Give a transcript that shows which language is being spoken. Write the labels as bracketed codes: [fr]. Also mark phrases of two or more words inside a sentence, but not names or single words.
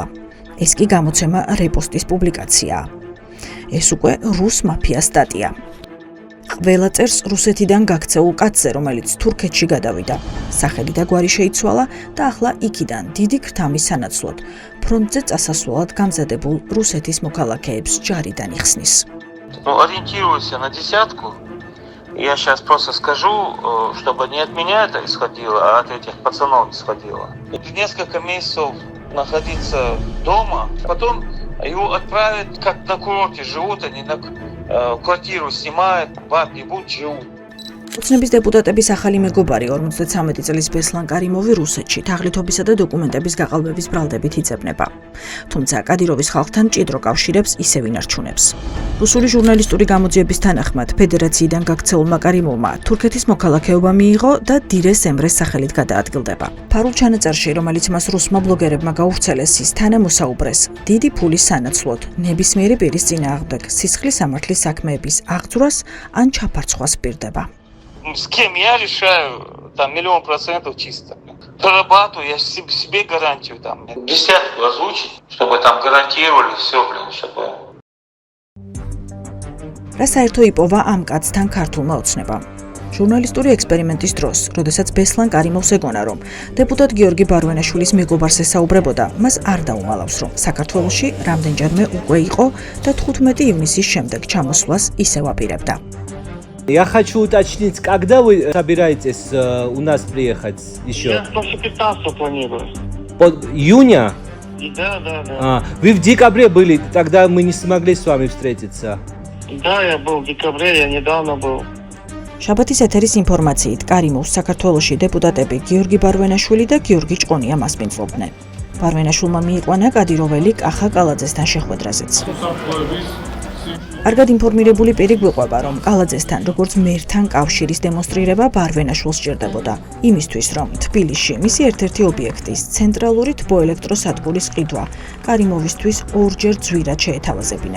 [ka] ეს კი გამოცემა რეპოსტის პუბლიკაციაა. ეს უკვე რუს მაფიას სტატია. ყველა წერს რუსეთიდან გაქცეულ კაცზე, რომელიც თურქეთში გადავიდა. სახელი და გვარი შეიცვალა და ახლა იქიდან დიდი ქრთამის სანაცვლოდ ფრონტზე წასასვლელად გამზადებულ რუსეთის მოქალაქეებს ჯარიდან იხსნის. [ru] Ориентируйся на десятку. Я сейчас просто скажу, чтобы не от меня это исходило, а от этих пацанов исходило. И несколько месяцев находиться дома, потом его отправят, как на курорте живут, они квартиру снимают, баб ебут, живут. [ka] ოცნების დეპუტატების ახალი მეგობარი 53 წლის ბესლან კარიმოვი რუსეთში თაღლითობისა და დოკუმენტების გაყალბების ბრალდებით იწებნება. თუმცა კადიროვის ხალხთან მჭიდრო კავშირებს ისევ ინარჩუნებს. რუსული ჟურნალისტური გამოძიების თანახმად ფედერაციიდან გაქცეულმა კარიმოვმა თურქეთის მოქალაქეობა მიიღო და დირეს ემრეს სახელით გადაადგილდება. ფარულ ჩანაწერში, რომელიც მას რუსმა ბლოგერებმა გაავრცელეს, ის თანამოსაუბრეს დიდი ფულის სანაცვლოდ ნებისმიერი პირის წინააღმდეგ სისხლის სამართლის საქმეების აღძვრას ან ჩაფარცხვას პირდება. [ru] С кем я решаю, там 100% чисто. прорабатываю, я себе гарантию там. Десятку озвучить, чтобы там гарантировали все, блин, чтобы... [ka] რა საერთო იპოვა ამ კაცთან ქართულმა ოცნებამ? ჟურნალისტური ექსპერიმენტის დროს, როდესაც ბესლან კარიმოვს ეგონა, რომ დეპუტატ გიორგი ბარვენაშვილის მეგობარს ესაუბრებოდა, მას არ დაუმალავს, რომ საქართველოში რამდენჯერმე უკვე იყო და 15 ივნისის შემდეგ чамосვლას ისევ აპირებდა. [ru] Я хочу уточнить, когда вы собираетесь у нас приехать еще? Я после 15 планирую. Июня? Да. Вы в декабре были, тогда мы не смогли с вами встретиться. Да, я был в декабре, я недавно был. [ka] შაბათის ეთერის ინფორმაციით, კარიმოვს საქართველოში დეპუტატები გიორგი ბარვენაშვილი და გიორგი ჭყონია მასპინძლობდნენ. ბარვენაშვილმა მიიყვანა კადიროველი კახა კალაძესთან შეხვედრაზეც. კარგად ინფორმირებული პირი გვიყვება, რომ კალაძესთან როგორც მერთან კავშირის დემონსტრირება ბარვენაშვილს სჭირდებოდა, იმისთვის, რომ თბილისში მისი ერთ-ერთი ობიექტის ცენტრალური თბოელექტროსადგურის ყიდვა კარიმოვისთვის ორჯერ ძვირად შეეთავაზებინა.